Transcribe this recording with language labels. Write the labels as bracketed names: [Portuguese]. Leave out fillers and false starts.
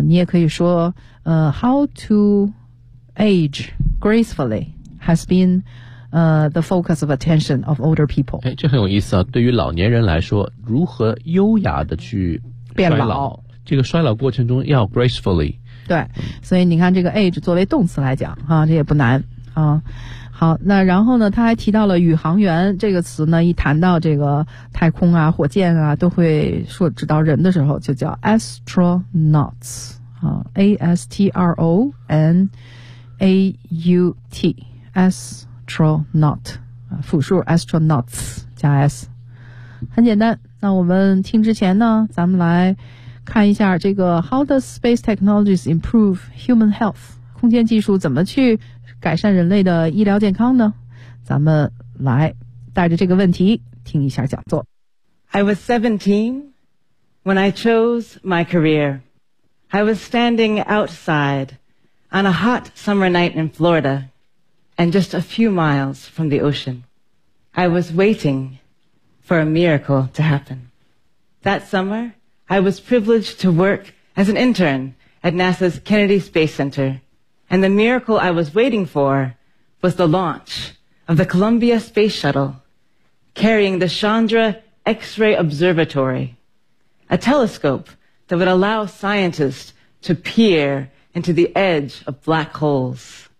[Chinese] 你也可以说 [English] how to age gracefully has been the focus of attention of older people。 [Chinese] 哎，这很有意思啊，对于老年人来说如何优雅的去变老，这个衰老过程中要 gracefully。对，所以你看这个 age 作为动词来讲啊，这也不难啊。好，那然后呢他还提到了宇航员这个词呢，一谈到这个太空啊火箭啊都会说，指到人的时候就叫 astronauts 啊， astronaut 复数 astronauts 加 s， 很简单。那我们听之前呢咱们来看一下这个 [English] How does space technologies improve human health？ [Chinese] 空间技术怎么去改善人类的医疗健康呢？咱们来带着这个问题听一下讲座。 [English] I was 17 when I chose my career. I was standing outside on a hot summer night in Florida and just a few miles from the ocean. I was waiting for a miracle to happen. That summer,I was privileged to work as an intern at NASA's Kennedy Space Center, and the miracle I was waiting for was the launch of the Columbia Space Shuttle carrying the Chandra X-ray Observatory, a telescope that would allow scientists to peer into the edge of black holes.